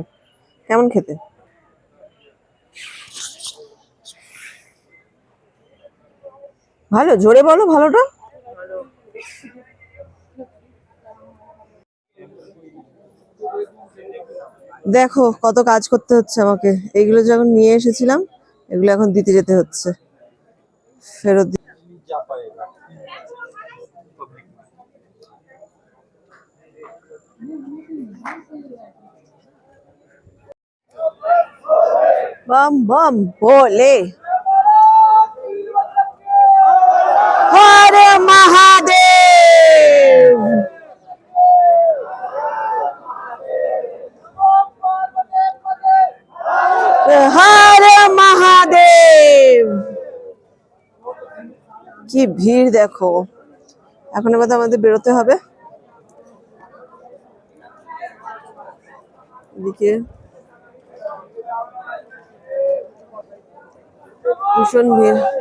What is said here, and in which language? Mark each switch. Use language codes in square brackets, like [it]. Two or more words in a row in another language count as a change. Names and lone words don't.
[bn] কেমন খেতে? ভালো, জোরে বলো ভালোটা। দেখো কত কাজ করতে হচ্ছে আমাকে। এগুলো যখন নিয়ে এসেছিলাম, এগুলো এখন দিতে যেতে হচ্ছে, ফেরত [hi] बम बम भोले हर महादेव। हर महादेव। [bn] কি ভিড় দেখো। এখন এবার আমাদের বেরোতে হবে। এদিকে ভীষণ ভিড়।